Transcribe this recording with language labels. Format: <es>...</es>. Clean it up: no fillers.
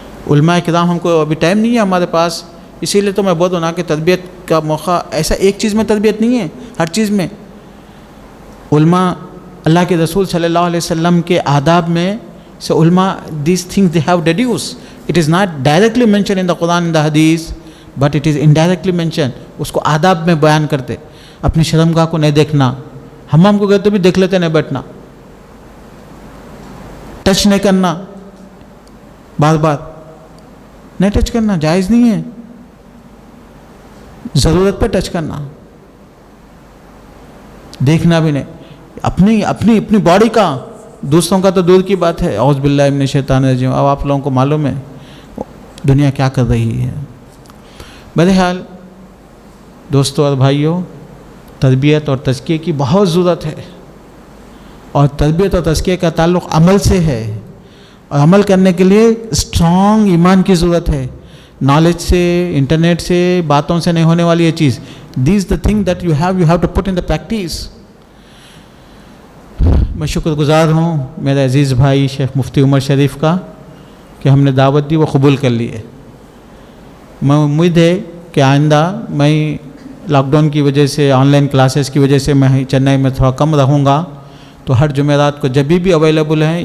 <ur>علماء کرام، ہم کو ابھی ٹائم نہیں ہے ہمارے پاس، اسی لیے تو میں بول رہا ہوں کہ تربیت کا موقع ایسا ایک چیز میں تربیت نہیں ہے، ہر چیز میں. علماء، اللہ کے رسول صلی اللہ علیہ وسلم کے آداب میں سے علماء</ur> <en>these things they have deduced. It is not directly mentioned in the Quran and the Hadith, but it is indirectly mentioned.</en> <ur>اس کو آداب میں بیان کرتے. اپنی شرمگاہ کو نہیں دیکھنا، حمام کو گئے تو بھی دیکھ لیتے، نہیں بیٹھنا، ٹچ نہیں کرنا، بار بار نہیں ٹچ کرنا، جائز نہیں ہے. ضرورت پہ ٹچ کرنا، دیکھنا بھی نہیں. اپنی باڈی کا، دوسروں کا تو دور کی بات ہے.</ur> <ar>اعوذ باللہ من الشیطان الرجیم.</ar> <ur>اب آپ لوگوں کو معلوم ہے دنیا کیا کر رہی ہے. بہرحال دوستوں اور بھائیوں، تربیت اور تزکیے کی بہت ضرورت ہے، اور تربیت اور تزکیے کا تعلق عمل سے ہے، اور عمل کرنے کے لیے اسٹرانگ ایمان کی ضرورت ہے. نالج سے، انٹرنیٹ سے، باتوں سے نہیں ہونے والی یہ چیز.</ur> <en>These the thing that you have to put in the practice.</en> <ur>میں شکر گزار ہوں میرے عزیز بھائی شیخ مفتی عمر شریف کا کہ ہم نے دعوت دی، وہ قبول کر لی ہے. میں امید ہے کہ آئندہ میں لاک ڈاؤن کی وجہ سے، آن لائن کلاسز کی وجہ سے میں چنئی میں تھوڑا کم رہوں گا، تو ہر جمعرات کو جب بھی اویلیبل ہیں.</ur>